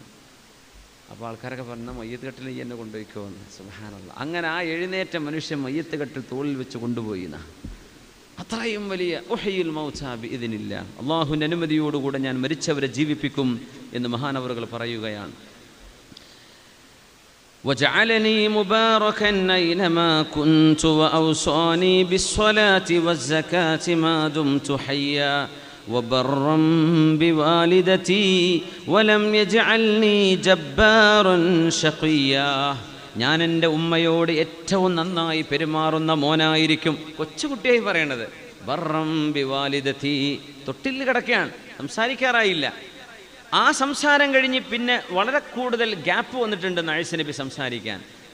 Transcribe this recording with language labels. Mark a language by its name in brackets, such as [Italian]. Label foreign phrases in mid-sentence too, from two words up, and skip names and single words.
[Malayalam] അപ്പോൾ ആൾക്കാരൊക്കെ പറഞ്ഞാൽ മയ്യത്ത് കട്ടിൽ ഈ എന്നെ കൊണ്ടുപോയിക്കോന്ന്. സുബ്ഹാനല്ലാഹ്. അങ്ങനെ ആ എഴുന്നേറ്റ മനുഷ്യൻ മയ്യത്ത് കട്ടിൽ തോളിൽ വെച്ച് കൊണ്ടുപോയി. അത്രയും വലിയ ഉഹയിൽ [Arabic] الموتى بإذن الله, [Malayalam] അള്ളാഹുവിൻ്റെ അനുമതിയോടുകൂടെ ഞാൻ മരിച്ചവരെ ജീവിപ്പിക്കും എന്ന് മഹാനവറുകൾ പറയുകയാണ്. [Arabic] وجعلني مباركا أينما كنت وأوصاني بالصلاة والزكاة ما دمت حيا وبرا بوالدتي ولم يجعلني جبارا شقيا. [Malayalam] ഞാൻ എൻ്റെ ഉമ്മയോട് ഏറ്റവും നന്നായി പെരുമാറുന്ന മോനായിരിക്കും. കൊച്ചുകുട്ടിയായി പറയണത്. [Arabic] برا بوالدتي, [Malayalam] തൊട്ടിൽ കിടക്കുകയാണ്, സംസാരിക്കാറായില്ല. ആ സംസാരം കഴിഞ്ഞ് പിന്നെ വളരെ കൂടുതൽ ഗ്യാപ്പ് വന്നിട്ടുണ്ട് ഈസ നബി സംസാരിക്കാൻ.